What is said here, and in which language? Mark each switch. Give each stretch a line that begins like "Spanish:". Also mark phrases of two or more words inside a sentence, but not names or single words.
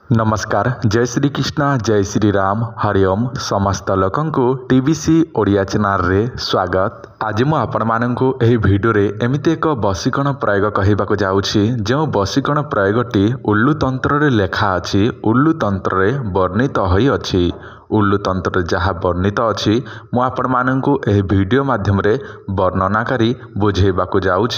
Odia: ନମସ୍କାର ଜୟ ଶ୍ରୀ କୃଷ୍ଣ ଜୟ ଶ୍ରୀ ରାମ ହରିଓମ ସମସ୍ତ ଲୋକଙ୍କୁ ଟିଭିସି ଓଡ଼ିଆ ଚ୍ୟାନେଲ ରେ ସ୍ୱାଗତ। ଆଜି ମୁଁ ଆପଣ ମାନଙ୍କୁ ଏହି ଭିଡିଓ ରେ ଏମିତି ଏକ ବଶୀକରଣ ପ୍ରୟୋଗ କହିବାକୁ ଯାଉଛି ଯେଉଁ ବଶୀକରଣ ପ୍ରୟୋଗଟି ଉଲ୍ଲୁ ତନ୍ତ୍ର ରେ ଲେଖା ଅଛି ଉଲ୍ଲୁ ତନ୍ତ୍ର ରେ ବର୍ଣ୍ଣିତ ହୋଇ ଅଛି। ଉଲ୍ଲୁ ତନ୍ତ୍ର ଯାହା ବର୍ଣ୍ଣିତ ଅଛି ମୁଁ ଆପଣ ମାନଙ୍କୁ ଏହି ଭିଡିଓ ମାଧ୍ୟମ ରେ ବର୍ଣ୍ଣନା କରି ବୁଝାଇବାକୁ ଯାଉଛି।